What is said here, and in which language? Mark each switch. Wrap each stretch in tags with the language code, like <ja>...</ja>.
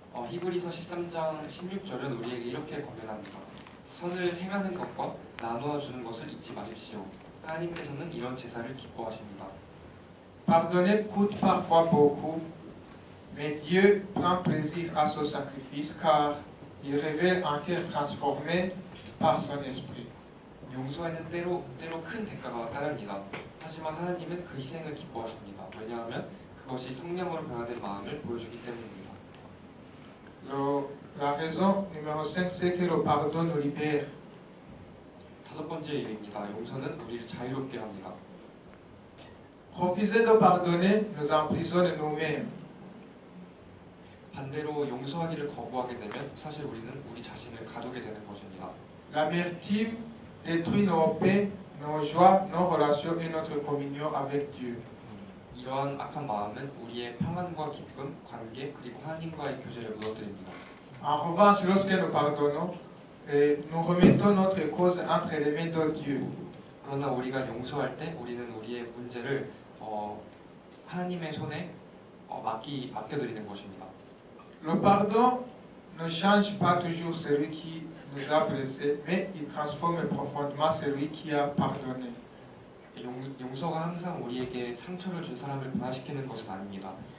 <ko>히브리서 13장 16절은 우리에게 이렇게 권면합니다. 선을 행하는 것과 나누어 주는 것을 잊지 마십시오. 하나님께서는 이런 제사를 기뻐하십니다.</ko> <fr>Pardonner coûte parfois beaucoup, mais Dieu prend plaisir à ce sacrifice car il révèle un cœur transformé par son esprit.</fr> <ko>용서에는 때로 큰 대가가 따릅니다. 하지만 하나님은 그 희생을 기뻐하십니다. 왜냐하면 그것이 성령으로 변화된 마음을 보여주기 때문입니다.</ko> <fr>La raison numéro 5, c'est que le pardon nous libère.</fr> <ko>다섯 번째 이유입니다. 용서는 우리를 자유롭게 합니다.</ko> <fr>Refuser de pardonner nous emprisonne nous-mêmes.</fr> <ko>반대로 용서하기를 거부하게 되면 사실 우리는 우리 자신을 가두게 되는 것입니다.</ko> <fr>L'amertume détruit nos paix, nos joies, nos relations et notre communion avec Dieu.</fr> <ko>이러한 악한 마음은 우리의 평안과 기쁨, 관계 그리고 하나님과의 교제를 무너뜨립니다.</ko> <fr>En revanche, lorsque nous pardonnons, nous remettons notre cause entre les mains de Dieu.</fr> <ko>그러나 우리가 용서할 때 우리는 우리의 문제를 하나님의 손에 맡겨드리는 것입니다.</ko> <fr>Le pardon ne change pas toujours celui qui nous a blessés, mais il transforme profondément celui qui a pardonné.</fr> <ko>용서가 항상 우리에게 상처를 준 사람을 변화시키는 것은 아닙니다.</ko>